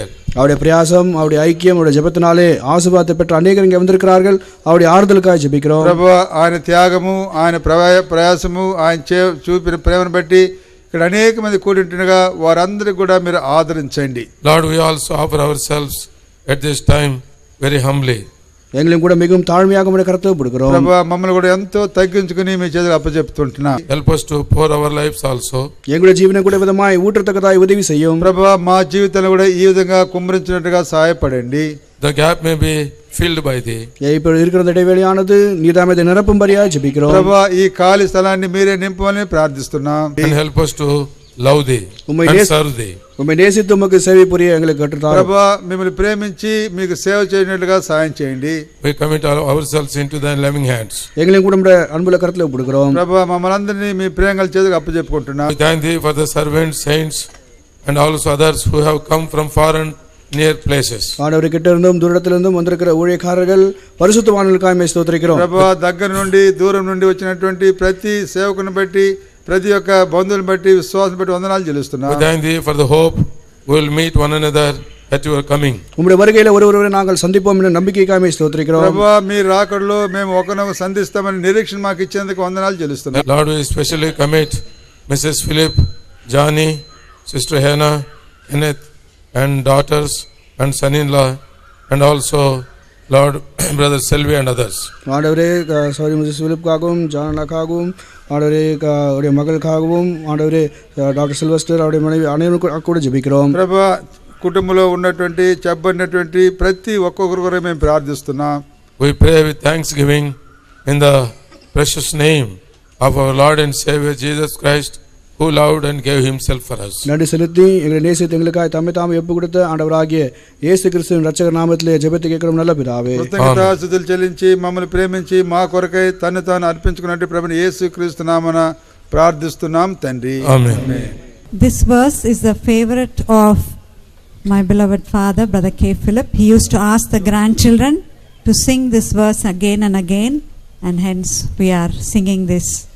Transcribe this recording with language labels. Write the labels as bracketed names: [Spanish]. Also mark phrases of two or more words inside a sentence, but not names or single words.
[Tamil] அவருடைய பிரயாசம், அவருடைய ஐக்கியம், அவருடைய ஜெபத்தினாலே ஆசீர்வாதத்தை பெற்ற அநேகர் இங்கே வந்திருக்கிறார்கள். அவருடைய ஆறுதலுக்காக ஜெபிக்கிறோம். [Telugu] ప్రభా ఆయన త్యాగము, ఆయన ప్రయాసము, ఆయన చూపిన ప్రేమను బట్టి ఇక్కడ అనేక మంది కూడి ఉంటుండగా వారందరికీ కూడా మీరు ఆదరించండి. [English] Lord, we also offer ourselves at this time very humbly. [Tamil] எங்களையும் கூட மிகவும் தாழ்மையாக உம்முடைய கரத்தை ஒப்புக்கொடுக்கிறோம். [Telugu] ప్రభా మమ్మల్ని కూడా ఎంతో తగ్గించుకుని మీ చేతులకు అప్పచెప్తుంటున్నాం. [English] Help us to pour our lives also. [Tamil] எங்களுடைய ஜீவனை கூட விதமாய் ஊற்றத்தக்கதாய் உதவி செய்யும். [Telugu] ప్రభా మా జీవితంలో కూడా ఈ విధంగా కుమ్మరించినట్టుగా సహాయపడండి. [English] The gap may be filled by thee. [Tamil] இப்போ இருக்கிற இடைவெளியானது நீதாமே அதை நிரப்பும்படியாக ஜெபிக்கிறோம். [Telugu] ప్రభా ఈ ఖాళీ స్థలాన్ని మీరే నింపమని ప్రార్థిస్తున్నాం. [English] And help us to love thee and serve thee. [Tamil] உம்மை நேசித்து உமக்கு சேவை புரிய எங்களுக்கு கற்றுத்தாரும். [Telugu] ప్రభా మిమ్మల్ని ప్రేమించి మీకు సేవ చేయనట్లుగా సహాయం చేయండి. [English] We commit ourselves into thy loving hands. [Tamil] எங்களையும் கூட உம்முடைய அன்புள்ள கரத்தில் ஒப்புக்கொடுக்கிறோம். [Telugu] ప్రభా మమ్మల్ని అందరినీ మీ ప్రేమగల చేతులకు అప్పచెప్పుకుంటున్నాం. [English] We thank thee for the servants, saints and also others who have come from far and near places. [Tamil] ஆண்டவரே, கிட்ட இருந்தும் தூரத்திலிருந்தும் வந்திருக்கிற ஊழியக்காரர்கள் பரிசுத்தவான்களுக்காக ஸ்தோத்திரிக்கிறோம். [Telugu] ప్రభా దగ్గర నుండి దూరం నుండి వచ్చినటువంటి ప్రతి సేవకుని బట్టి ప్రతి ఒక్క బంధువుని బట్టి విశ్వాసం బట్టి వందనాలు చెల్లిస్తున్నాం. [English] We thank thee for the hope we will meet one another at your coming. [Tamil] உம்முடைய வருகையில ஒருவரை நாங்கள் சந்திப்போம் என்ற நம்பிக்கைக்காக ஸ்தோத்திரிக்கிறோம். [Telugu] ప్రభా మీ రాకడలో మేము ఒకరినొకరు సంధిస్తామని నిరీక్షణ మాకు ఇచ్చేందుకు వందనాలు చెల్లిస్తున్నాం. [English] Lord, we especially commit Mrs. Philip, Johnny, Sister Hannah, Kenneth and daughters and son-in-law and also Lord, Brother Selvi and others. [Tamil] ஆண்டவரே, சாரி மிஸ்ஸஸ் பிலிப்காகவும், ஜானலாக்காகவும், ஆண்டவரே அவருடைய மகளுக்காகவும், ஆண்டவரே டாக்டர் சில்வஸ்டர் அவருடைய மனைவி அனைவருக்கும் கூட ஜெபிக்கிறோம். [Telugu] ప్రభా కుటుంబంలో ఉన్నటువంటి చెప్పబడినటువంటి ప్రతి ఒక్కొక్కరు కూడా మేము ప్రార్థిస్తున్నాం. [English] We pray with thanksgiving in the precious name of our Lord and Savior Jesus Christ, who loved and gave himself for us. [Tamil] நன்றி செலுத்தி எங்களை நேசித்து எங்களுக்காக தம்மை தாமே ஒப்பு கொடுத்த ஆண்டவராகிய இயேசு கிறிஸ்துவின் இரட்சகர் நாமத்திலே ஜெபத்தை கேட்கிறோம் நல்ல பிதாவே. [Telugu] కృతజ్ఞతాస్తుతులు చెల్లించి మమ్మల్ని ప్రేమించి మా కొరకై తన్ను తాను అర్పించుకున్నట్టు ప్రభుని యేసు క్రీస్తు నామమున ప్రార్థిస్తున్నాం తండ్రి. [English] Amen. This verse is the favorite of my beloved father, Brother K. Philip. He used to ask the grandchildren to sing this verse again and again, and hence we are singing this.